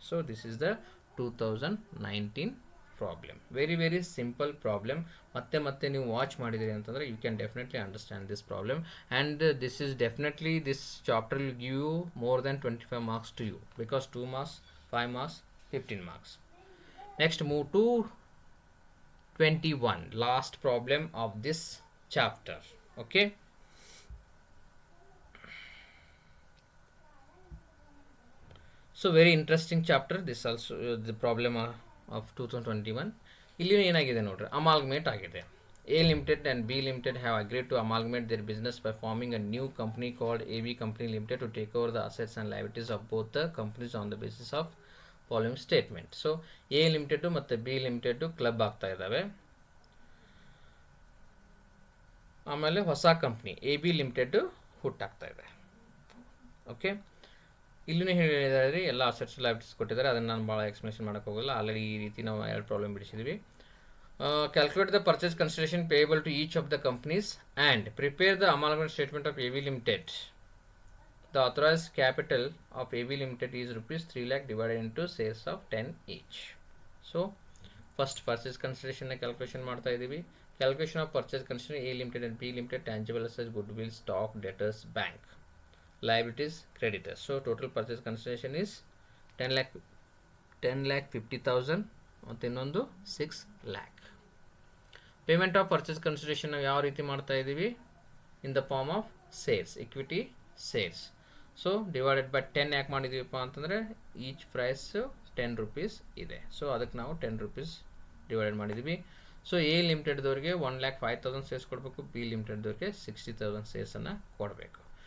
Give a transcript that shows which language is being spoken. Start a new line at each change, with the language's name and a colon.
English: So this is the 2019 problem. Very very simple problem.
Kannada: ಮತ್ತೆ ನೀವು watch ಮಾಡಿದಿರಿ ಅಂತಂದರೆ
English: You can definitely understand this problem. And this is definitely this chapter will give you more than 25 marks to you, because 2 marks, 5 marks, 15 marks. Next, move to 21, last problem of this chapter. Okay, so very interesting chapter. This also the problem of 2021.
Kannada: ಇಲ್ಲಿ ಏನಾಗಿದೆ ನೋಡ್ರಿ, amalgamate ಆಗಿದೆ.
English: A Limited and B Limited have agreed to amalgamate their business by forming a new company called AB Company Limited to take over the assets and liabilities of both the companies on the basis of following statement.
Kannada: So A Limited ಮತ್ತು B Limited club ಆಗ್ತಾ ಇದ್ದಾವೆ. ಆಮೇಲೆ ಹೊಸ company AB Limited ಹುಟ್ಟಾಗ್ತಾ ಇದೆ. Okay, ಇಲ್ಲೂ ಹೇಳಿದ್ದಾರೆ ಎಲ್ಲ assets liabilities ಕೊಟ್ಟಿದ್ದಾರೆ, ಅದನ್ನು ನಾನು ಭಾಳ ಎಕ್ಸ್ಪ್ಲನೇಷನ್ ಮಾಡೋಕ್ಕೆ ಹೋಗಲ್ಲ. ಆಲ್ರೆಡಿ ಈ ರೀತಿ ನಾವು ಎರಡು problem ಬಿಡಿಸಿದ್ವಿ.
English: Calculate the purchase consideration payable to each of the companies and prepare the amalgamation statement of AB Limited. The authorized capital of AB Limited is rupees 3 lakh divided into shares of 10 each. So first purchase consideration calculation
Kannada: ಮಾಡ್ತಾ ಇದ್ದೀವಿ.
English: Calculation of purchase consideration A Limited and B Limited, tangible assets, goodwill, stock, debtors, bank, liabilities, creditors. So total purchase consideration is 10,50,000
Kannada: ಮತ್ತು ಇನ್ನೊಂದು
English: 6 lakh. Payment of purchase consideration
Kannada: ನಾವು ಯಾವ ರೀತಿ ಮಾಡ್ತಾ ಇದ್ದೀವಿ?
English: In the form of sales, equity sales.
Kannada: So divided by 10 ಯಾಕೆ ಮಾಡಿದ್ದೀವಪ್ಪ ಅಂತಂದರೆ each price 10 rupees ಇದೆ. ಸೊ ಅದಕ್ಕೆ ನಾವು 10 rupees ಡಿವೈಡೆಡ್ ಮಾಡಿದ್ದೀವಿ. ಸೊ ಎ ಲಿಮಿಟೆಡ್ದವ್ರಿಗೆ 1,05,000 ಶೇರ್ಸ್ ಕೊಡಬೇಕು, ಬಿ ಲಿಮಿಟೆಡ್ದವ್ರಿಗೆ 60,000 ಶೇರ್ಸನ್ನು ಕೊಡಬೇಕು.